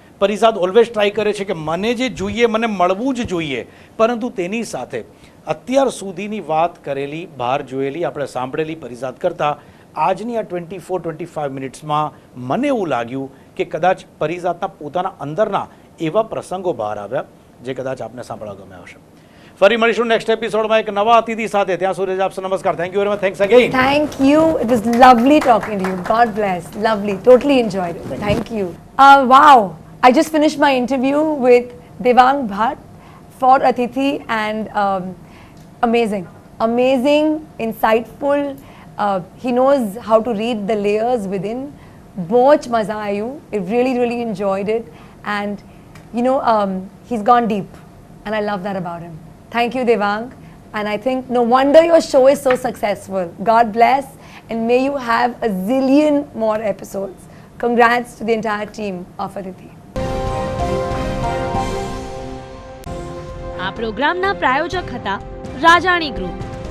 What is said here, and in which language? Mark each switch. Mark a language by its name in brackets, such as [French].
[Gujarati] પરિજાદ always try કરે છે કે મને જે જોઈએ મને મળવું જ જોઈએ, પરંતુ તેની સાથે અત્યાર સુધીની વાત કરેલી, બહાર જોયેલી, આપણે સાંભળેલી પરિજાદ કરતાં આજની આ 24-25 મિનિટ્સમાં મને એવું લાગ્યું કે કદાચ પરિજાતના પોતાના અંદરના એવા પ્રસંગો બહાર આવ્યા જે કદાચ આપને સાંભળવા ગમ્યા હશે. ફરી મળીશું નેક્સ્ટ એપિસોડમાં એક નવા અતિથિ સાથે. ત્યાં સુધી આપસે નમસ્કાર. [English] Thank you very much. Thanks again. Thank you. It was lovely talking to you. God bless. Lovely. Totally enjoyed it. Thank you. Wow. I just finished my interview with Devang Bhatt for Atithi, and amazing, insightful. He knows how to read the layers within. [Hindi] बहुत मज़ा आया. [English] I really enjoyed it, and you know, he's gone deep, and I love that about him. Thank you, Devang. And I think no wonder your show is so successful. God bless, and may you have a zillion more episodes. Congrats to the entire team of Aditi. [Gujarati] આ પ્રોગ્રામના પ્રાયોજક હતા Rajali group.